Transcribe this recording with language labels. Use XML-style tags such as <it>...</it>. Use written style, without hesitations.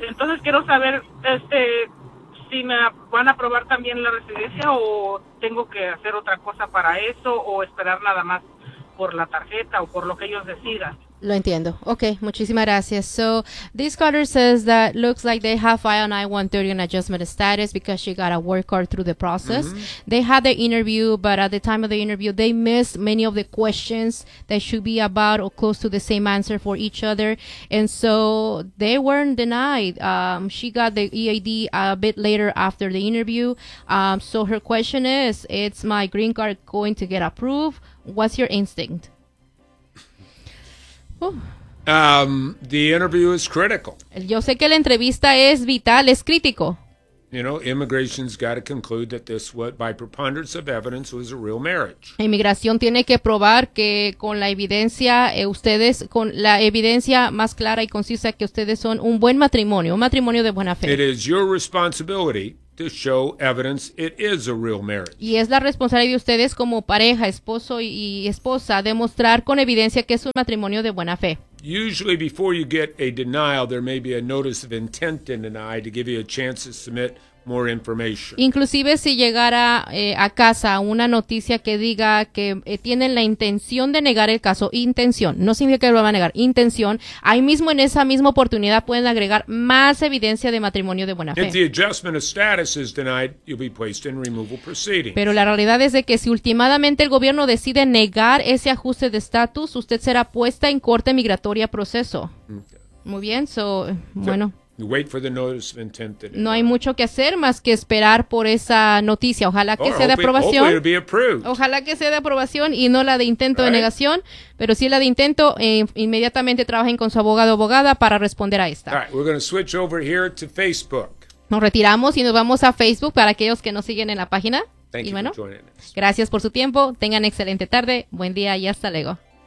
<es>Entonces quiero saber, si me van a aprobar también la residencia o tengo que hacer otra cosa para eso o esperar nada más por la tarjeta o por lo que ellos decidan. Lo entiendo. Okay, muchísimas gracias.</es> <en>So, this caller says that looks like they have filed an I-130 on adjustment status because she got a work card through the process. Mm-hmm. They had the interview, but at the time of the interview, they missed many of the questions that should be about or close to the same answer for each other. And so, they weren't denied. She got the EAD a bit later after the interview. So, her question is, it's my green card going to get approved? What's your instinct? The interview is critical.</en> <es>Yo sé que la entrevista es vital, es crítico.</es> <en>You know, immigration's got to conclude that this, what by preponderance of evidence, was a real marriage.</en> <es>Inmigración tiene que probar que con la evidencia, ustedes, con la evidencia más clara y concisa, que ustedes son un buen matrimonio, un matrimonio de buena fe.</es> <en>It is your responsibility to show evidence it is a real marriage.</en> <es>Y es la responsabilidad de ustedes como pareja, esposo y esposa, demostrar con evidencia que es un matrimonio de buena fe.</es> <en>Usually before you get a denial, there may be a notice of intent to deny to give you a chance to submit more information.</en> <es>Inclusive si llegara a casa una noticia que diga que tienen la intención de negar el caso, intención, no significa que lo van a negar, intención, ahí mismo en esa misma oportunidad pueden agregar más evidencia de matrimonio de buena fe.</es> <en>If the adjustment of status is denied, you'll be placed in removal proceedings.</en> <es>Pero la realidad es de que si últimamente el gobierno decide negar ese ajuste de estatus, usted será puesta en corte migratoria proceso. Muy bien, bueno.</es> <en>You wait for the notice of intent to deny.</en> <es>No hay mucho que hacer más que esperar por esa noticia. Ojalá que sea de aprobación. Ojalá que sea de aprobación y no la de intento, right, de negación. Pero si es la de intento, inmediatamente trabajen con su abogado o abogada para responder a esta.</es> <en>All right, we're going to switch over here to Facebook.</en> <es>Nos retiramos y nos vamos a Facebook para aquellos que nos siguen en la página.</es> <en>Thank</en> <es>y</es> <en>you</en> <es>bueno,</es> <en>for joining us.</en> <es>Gracias por su tiempo. Tengan excelente tarde. Buen día y hasta luego.</es>